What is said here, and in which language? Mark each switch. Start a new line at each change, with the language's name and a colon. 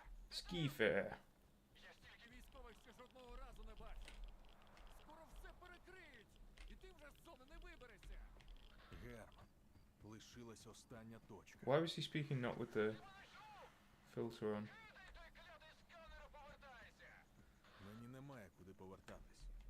Ukrainian: Скіфе! Ski fair. Я стільки Військових ще жодного разу не бачив. Скоро все перекриють, і ти вже з зони не виберешся. Герман, лишилась остання точка.
English: Why was he speaking not with the filter on?
Ukrainian: кидай той клятий сканер і повертайся! Мені немає куди повертатись.